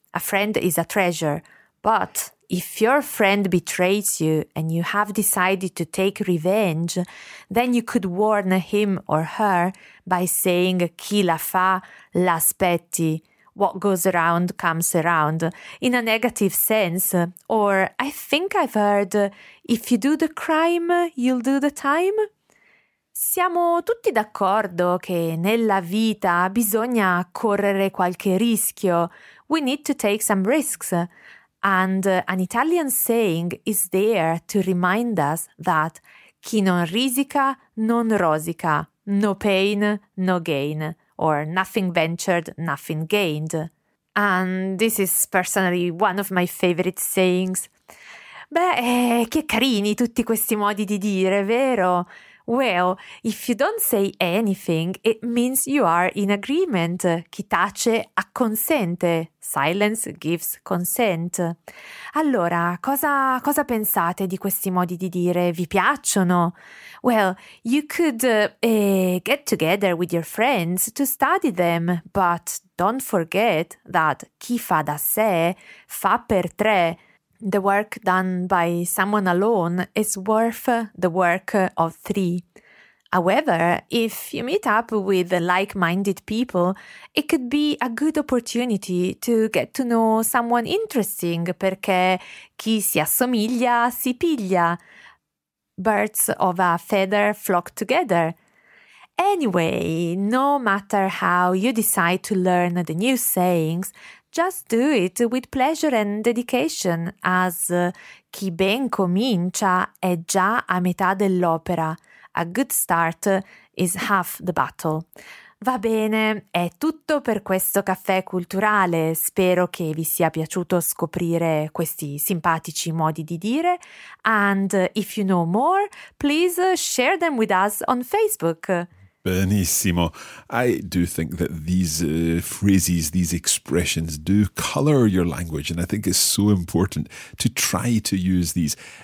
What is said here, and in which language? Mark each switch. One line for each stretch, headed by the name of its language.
English: A friend is a treasure, but if your friend betrays you and you have decided to take revenge, then you could warn him or her by saying
Italian: chi la fa, l'aspetti.
English: What goes around comes around, in a negative sense. Or I think I've heard, if you do the crime, you'll do the time.
Italian: Siamo tutti d'accordo che nella vita bisogna correre qualche rischio.
English: We need to take some risks. And an Italian saying is there to remind us that
Italian: chi non risica, non rosica,
English: no pain, no gain, or nothing ventured, nothing gained. And this is personally one of my favorite sayings.
Italian: Beh, che carini tutti questi modi di dire, vero?
English: Well, if you don't say anything, it means you are in agreement.
Italian: Chi tace acconsente.
English: Silence gives consent.
Italian: Allora, cosa pensate di questi modi di dire? Vi piacciono?
English: Well, you could get together with your friends to study them, but don't forget that
Italian: chi fa da sé fa per tre.
English: The work done by someone alone is worth the work of three. However, if you meet up with like-minded people, it could be a good opportunity to get to know someone interesting,
Italian: perché chi si assomiglia si piglia.
English: Birds of a feather flock together. Anyway, no matter how you decide to learn the new sayings, just do it with pleasure and dedication, as
Italian: chi ben comincia è già a metà dell'opera.
English: A good start is half the battle.
Italian: Va bene, è tutto per questo caffè culturale. Spero che vi sia piaciuto scoprire questi simpatici modi di dire.
English: And if you know more, please share them with us on Facebook.
Italian: Benissimo.
English: I do think that these phrases, these expressions do color your language, and I think it's so important to try to use these.